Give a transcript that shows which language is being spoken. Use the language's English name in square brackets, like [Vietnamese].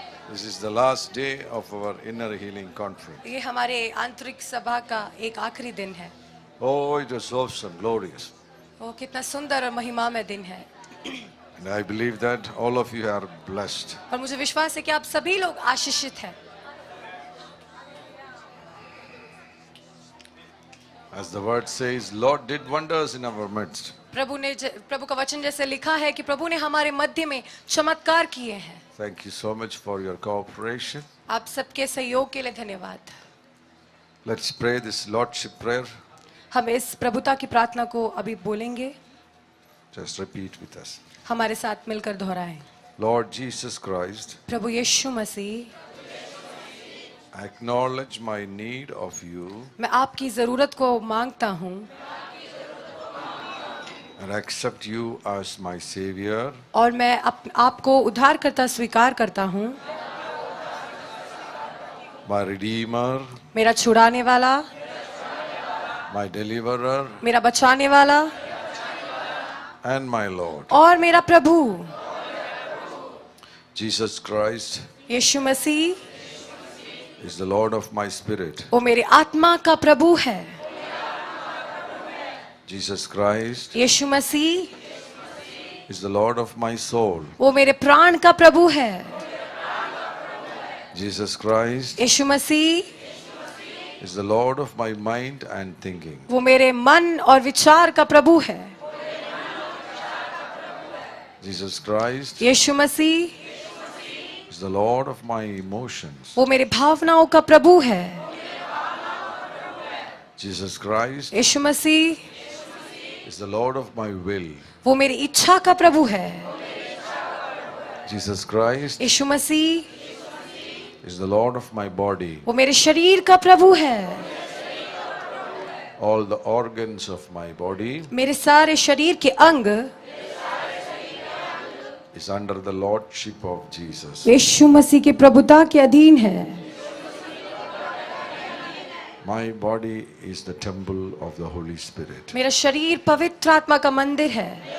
[English] This is the last day of our inner healing conference. [Hindi] ये हमारे आंतरिक सभा का एक आखिरी दिन है। [English] Oh, it was awesome, glorious. [Hindi] वो कितना सुंदर और महिमामय दिन है। [English] And I believe that all of you are blessed. [Hindi] और मुझे विश्वास है कि आप सभी लोग आशीषित हैं। [English] As the word says, Lord did wonders in our midst. [Hindi] प्रभु का वचन जैसे लिखा है कि प्रभु ने हमारे मध्य में चमत्कार किए हैं। [English] Thank you so much for your cooperation. [Hindi] आप सबके सहयोग के लिए धन्यवाद। [English] Let's pray this Lordship prayer. [Hindi] हम इस प्रभुता की प्रार्थना को अभी बोलेंगे। [English] Just repeat with us. [Hindi] हमारे साथ मिलकर दोहराएं। [English] Lord Jesus Christ, [Hindi] Prabhu Yeshu Masih, [English] I acknowledge my need of you [Hindi] मैं आपकी जरूरत को मांगता हूँ [English] and accept you as my Savior, [Hindi] और मैं आपको उद्धारकर्ता स्वीकार करता हूँ, [English] my Redeemer, [Hindi] मेरा छुड़ाने वाला, [English] my Deliverer, [Hindi] मेरा बचाने वाला [English] and my Lord. [Hindi] और मेरा प्रभु। [English] Jesus Christ [Hindi] Yeshu Masih [English] is the Lord of my spirit. [Hindi] वो मेरे आत्मा का प्रभु है। [English] Jesus Christ [Hindi] Yeshu Masih [English] is the Lord of my soul. [Hindi] वो मेरे प्राण का प्रभु है। [English] Jesus Christ [Hindi] Yeshu Masih [English] is the Lord of my mind and thinking. [Hindi] वो मेरे मन और विचार का प्रभु है। [English] Jesus Christ [Hindi] Yeshu Masih [English] is the Lord of my emotions. [Hindi] वो मेरे भावनाओं का प्रभु है। [English] Jesus Christ [Hindi] Yeshu Masih [English] is the Lord of my will. [Hindi] वो मेरी इच्छा का प्रभु है। [English] Jesus Christ [Hindi] Yeshu Masih [English] is the Lord of my body. [Hindi] वो मेरे शरीर का प्रभु है। [English] All the organs of my body [Hindi] मेरे सारे शरीर के अंग [English] is under the Lordship of Jesus. [Hindi] यीशु मसीह के प्रभुता के अधीन है। [English] My body is the temple of the Holy Spirit. [Hindi] मेरा शरीर पवित्र आत्मा का मंदिर है।